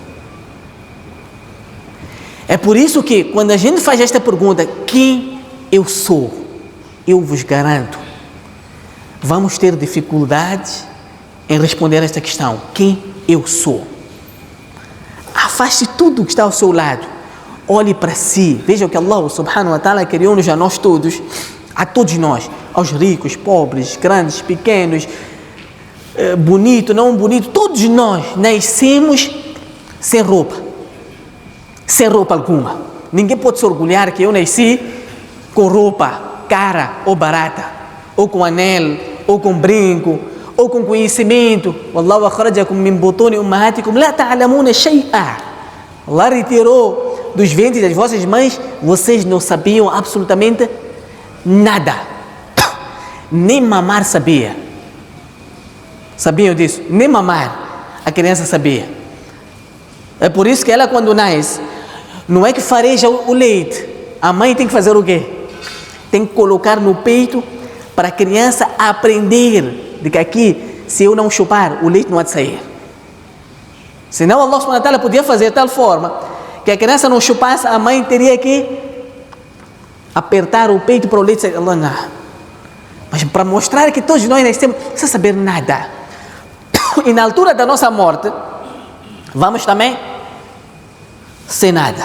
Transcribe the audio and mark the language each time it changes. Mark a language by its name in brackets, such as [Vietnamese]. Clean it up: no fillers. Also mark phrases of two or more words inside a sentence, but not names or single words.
[Portuguese] É por isso que, quando a gente faz esta pergunta, quem eu sou? Eu vos garanto, vamos ter dificuldades em responder a esta questão. Quem eu sou? Afaste tudo que está ao seu lado. Olhe para si. Veja o que [Arabic] الله سبحانه وتعالى [Portuguese] criou-nos a nós todos, a todos nós, aos ricos, pobres, grandes, pequenos, bonito, não bonito, todos nós nascemos sem roupa alguma. Ninguém pode se orgulhar que eu nasci com roupa cara ou barata, ou com anel, ou com brinco, ou com conhecimento. [Arabic] والله أخرجكم من بطون أمهاتكم لا تعلمون شيئا. [Portuguese] Allah retirou dos ventres das vossas mães, vocês não sabiam absolutamente nada. Nem mamar sabia. Sabiam disso? Nem mamar a criança sabia. É por isso que ela, quando nasce, não é que fareja o leite. A mãe tem que fazer o quê? Tem que colocar no peito para a criança aprender de que aqui, se eu não chupar, o leite não há de sair. Senão [Arabic] الله سبحانه وتعالى [Portuguese] podia fazer de tal forma que a criança não chupasse, a mãe teria que apertar o peito para o leite sair. Allah não. Mas para mostrar que todos nós nascemos sem saber nada. E na altura da nossa morte, vamos também sem nada.